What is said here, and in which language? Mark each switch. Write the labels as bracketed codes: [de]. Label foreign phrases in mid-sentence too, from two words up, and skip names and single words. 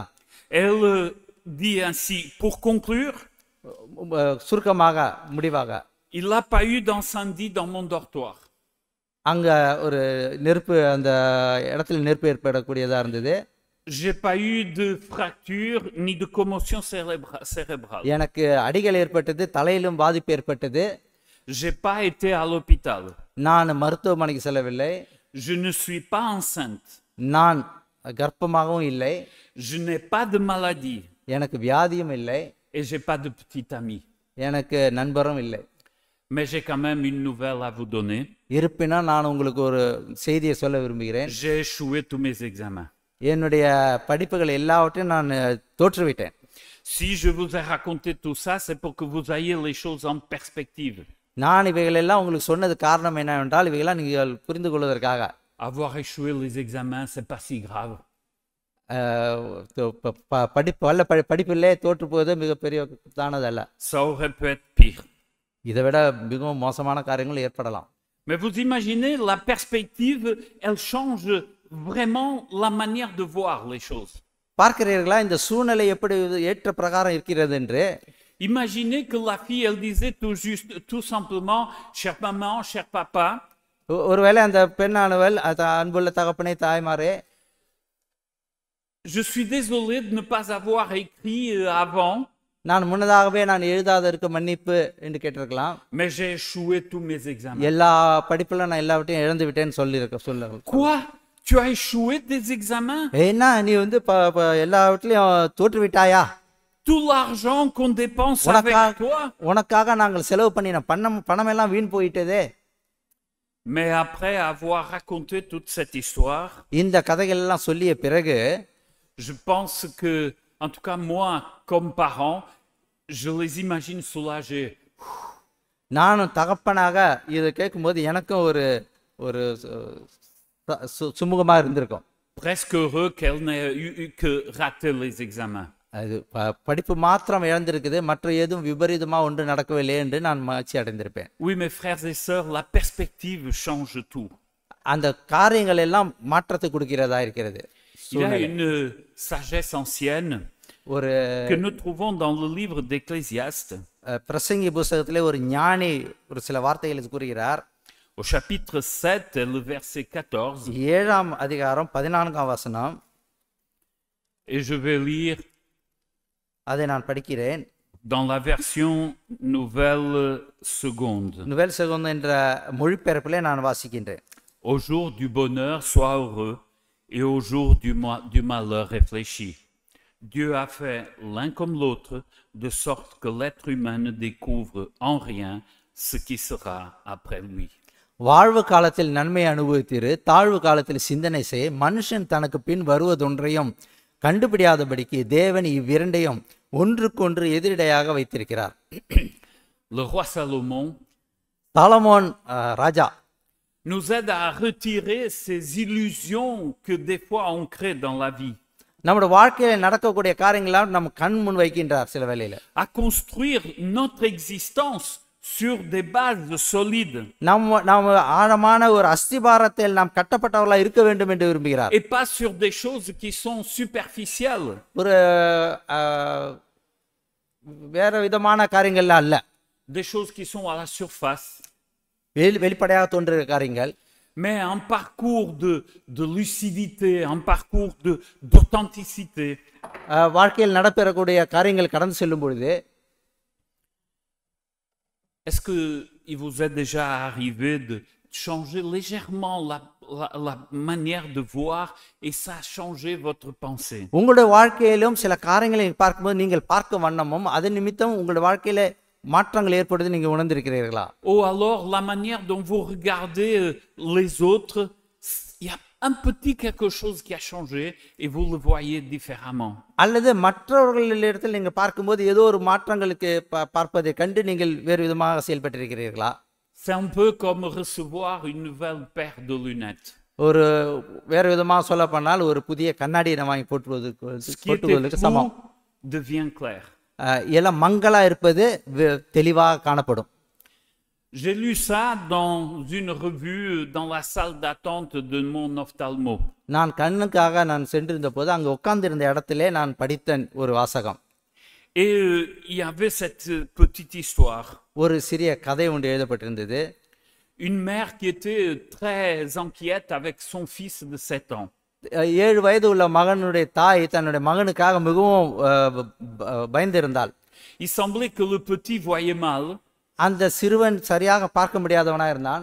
[fr] Elle dit ainsi, pour conclure, [ta] சுருக்கமாக முடிவாக, [fr] il n'a pas eu d'incendie dans mon dortoir. [ta] அங்க ஒரு நெருப்பு, அந்த இடத்துல நெருப்பு ஏற்படக்கூடியதா இருந்தது. [fr] J'ai pas eu de fracture ni de commotion cérébrale. [ta] எனக்கு அடிகள் ஏற்பட்டது, தலையிலும் பாதிப்பு ஏற்பட்டது. [fr] J'ai pas été à l'hôpital. [ta] நான் மருத்துவமனைக்கு செல்லவில்லை. [fr] Je ne suis pas enceinte. [ta] நான் கர்ப்பமாகவும் இல்லை. [fr] Je n'ai pas de maladie. [ta] எனக்கு வியாதியும் இல்லை. [fr] Et j'ai pas de petit ami. [ta] எனக்கு நண்பரும் இல்லை. [fr] Mais j'ai quand même une nouvelle à vous donner. [ta] இருப்பினும் நான் உங்களுக்கு ஒரு செய்தியை சொல்ல விரும்புகிறேன். [fr] J'ai échoué tous mes examens. [ta] என்னுடைய படிப்புகள் எல்லாவற்றையும் நான் தோற்றுவிட்டேன். [fr] Si je vous ai raconté tout ça, c'est pour que vous ayez les choses en perspective. [ta] நான் இவைகள் எல்லாம் உங்களுக்கு சொன்னது காரணம் என்னவென்றால், இவைகளாம் நீங்கள் புரிந்து கொள்வதற்காக. [fr] Avoir échoué les examens, c'est pas si grave. [ta] படிப்பிலே தோற்று போவது மிகப்பெரிய தானதல்ல. [fr] Ça aurait pu être pire. [ta] இதை விட மிகவும் மோசமான காரியங்கள் ஏற்படலாம். [fr] Mais vous imaginez, la perspective, elle change vraiment la manière de voir les choses. [ta] பார்க்கிறீர்களா இந்த சூழ்நிலை எப்படி ஏற்ற பிரகாரம் இருக்கிறது என்று? [fr] Imaginez que la fille, elle disait tout simplement, chère maman, cher papa. [ta] ஒருவேளை அந்த பெண்ணானவள், அன்புள்ள தகப்பனே தாய்மாரே, [fr] je suis désolé de ne pas avoir écrit avant. [ta] நான் முன்னதாகவே நான் எழுதாததற்கு மன்னிப்பு என்று கேட்டிருக்கலாம். [fr] Mais j'ai échoué tous mes examens. [ta] எல்லா படிப்புல நான் எல்லாவற்றையும் இழந்து விட்டேன்னு சொல்ல. [fr] Quoi? Tu as échoué des examens? [ta] ஏன்னா நீ வந்து எல்லாவற்றிலையும் தோற்று விட்டாயா? [fr] Tout l'argent qu'on dépense avec toi? [ta] உனக்காக நாங்கள் செலவு பண்ணின பணம் எல்லாம் வீண் போயிட்டதே. [fr] Mais après avoir raconté toute cette histoire, [ta] இந்த கதைகள் எல்லாம் சொல்லிய பிறகு [fr] je pense que, en tout cas moi, comme parent, je les imagine soulagés. [ta] நானும் தகப்பனாக இதை கேட்கும்போது எனக்கும் ஒரு ஒரு சுமூகமாக இருந்திருக்கும். [fr] Presque heureux qu'elle n'ait eu que raté les examens. [ta] அது படிப்பு மாத்திரம் இழந்திருக்குது, மற்ற எதுவும் விபரீதமாக ஒன்று நடக்கவில்லை என்று நான் மகிழ்ச்சி அடைந்திருப்பேன். [fr] Oui, mes frères et sœurs, la perspective change tout. [ta] அந்த காரியங்கள் எல்லாம் மாற்றத்தை கொடுக்கிறதா இருக்கிறது. [fr] Il y a une sagesse ancienne que nous trouvons dans le livre d'Ecclésiaste. [ta] பிரசங்கி புத்தகத்திலே ஒரு ஞானி ஒரு சில வார்த்தைகளை கூறுகிறார். [fr] Au chapitre 7, le verset 14. [ta] 7ஆம் அதிகாரம் 14ஆம் வசனம். [fr] Et je vais lire [ta] அதை நான் படிக்கிறேன். [fr] dans la version nouvelle seconde. [ta] Nouvelle seconde என்ற மொழிபெயர்ப்பிலே நான் வாசிக்கின்றேன். [fr] Au jour du bonheur, sois heureux, et au jour du malheur, réfléchis. Dieu a fait l'un comme l'autre, de sorte que l'être humain ne découvre en rien ce qui sera après lui. [ta] வாழ்வு காலத்தில் நன்மை அனுபவித்திரு, தாழ்வு காலத்தில் சிந்தனை செய். மனுஷன் தனக்கு பின் வருவதொன்றையும் கண்டுபிடியாதபடிக்கு தேவன் இவ்விரண்டையும் ஒன்றுக்கொன்று எதிரிடையாக வைத்திருக்கிறார். [fr] Le roi Salomon [ta] சாலமோன் ராஜா [fr] nous aide à retirer ces illusions que des fois on crée dans la vie. [ta] நம்முடைய வாழ்க்கையில் நடக்கக்கூடிய காரியங்களாம் நம்ம கண் முன் வைக்கின்றார் சில வேளையில. [fr] À construire notre existence sur des bases solides. [ta] நாம் ஆழமான ஒரு அஸ்திபாரத்தில் நாம் கட்டப்பட்டவர்களாக இருக்க வேண்டும் என்று விரும்புகிறார். [fr] Et pas sur des choses qui sont superficielles. [ta] ஒரு வேற விதமான காரியங்கள் அல்ல. [fr] Des choses qui sont à la surface. [ta] வெளிப்படையாக தோன்றுகிற காரியங்கள். [fr] Mais un parcours de lucidité, un parcours d'authenticité. [ta] வாழ்க்கையில் நடைபெறக்கூடிய காரியங்கள் கடந்து செல்லும் பொழுது [fr] est-ce qu'il vous est déjà arrivé de changer légèrement la manière de voir et ça a changé votre pensée? [ta] உங்களுடைய வாழ்க்கையிலும் சில காரியங்களை பார்க்கும்போது நீங்கள் பார்க்க வண்ணமும் அது நிமித்தம் உங்களுடைய வாழ்க்கையில மாற்றங்கள் ஏற்படுது நீங்க உணர்ந்திருக்கிறீர்களா? [fr] Ou alors la manière dont vous regardez les autres, il y a un petit quelque chose qui a changé et vous le voyez différemment. [ta] அல்லது மற்றவர்களிடத்தில் நீங்க பார்க்கும்போது ஏதோ ஒரு மாற்றங்களுக்கு பார்ப்பதை கண்டு நீங்கள் வேறு விதமாக செயல்பட்டிருக்கிறீர்களா? [fr] C'est un peu comme recevoir une nouvelle paire de lunettes. [ta] ஒரு வேறு விதமாக சொல்ல போனால் ஒரு புதிய கண்ணாடியை வாங்கி போட்டுவதற்கு சமம். [fr] Devient clair. [ta] எல்லாம் மங்களா இருப்பது தெளிவாக காணப்படும். [fr] J'ai lu ça dans une revue dans la salle d'attente de mon ophtalmo. [ta] நான் கண்ணுக்காக நான் சென்றிருந்த போது அங்க உட்கார்ந்திருந்த இடத்திலே நான் படித்த ஒரு வாசகம். [fr] Et il y avait cette petite histoire. [ta] ஒரு சிறிய கதை ஒன்று எழுதப்பட்டிருந்தது. [fr] Une mère qui était très inquiète avec son fils de 7 ans. [ta] 7 வயது உள்ள மகனுடைய தாய் தன்னுடைய மகனுக்காக மிகவும் பயந்திருந்தாள். [fr] Il semblait que le petit voyait mal. [ta] அந்த சிறுவன் சரியாக பார்க்க முடியாதவனா இருந்தான்.